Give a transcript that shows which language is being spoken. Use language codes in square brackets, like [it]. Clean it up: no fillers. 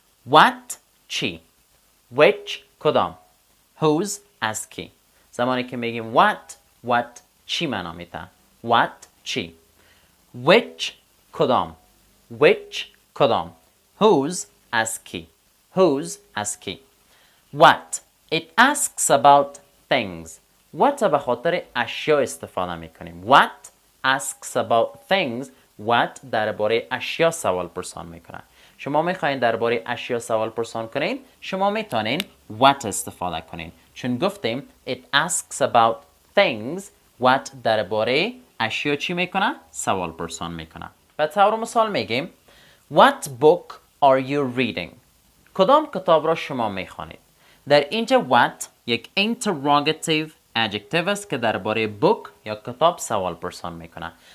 [fa] what چی؟ which کدام؟ whose از کی؟ زمانی که میگیم what چی معنا میده؟ what چی؟ which کدام؟ which کدام؟ whose از کی؟ whose از کی؟ [en] what it asks about things. [fa] what به خاطر اشیا استفاده میکنیم. [en] what asks about things. [fa] what درباره اشیا سوال پرسان میکنه. شما میخواین درباره اشیا سوال پرسان کنین، شما میتونین what استفاده کنین. چون گفتیم [en] it asks about things. [fa] what درباره اشیا چی میکنه؟ سوال پرسان میکنه. به طور مثال میگیم [en] what book are you reading؟ [fa] کدام کتاب را شما میخوانید؟ در اینجا what یک interrogative adjective است که درباره book یا کتاب سوال پرسان میکنه.